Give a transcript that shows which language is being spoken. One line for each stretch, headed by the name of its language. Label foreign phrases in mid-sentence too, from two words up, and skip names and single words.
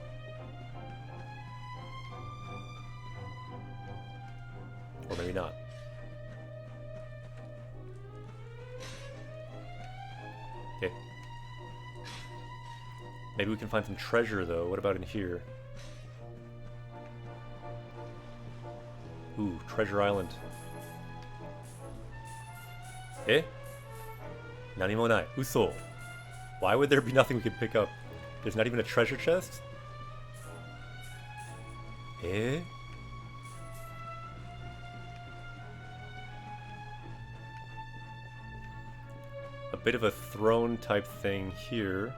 English: Or maybe not. Okay. Maybe we can find some treasure, though. What about in here? Ooh, Treasure Island.
Japanese: Eh? Nani mo nai.
English: Uso. Why would there be nothing we could pick up? There's not even a treasure chest? Eh? A bit of a throne type thing here.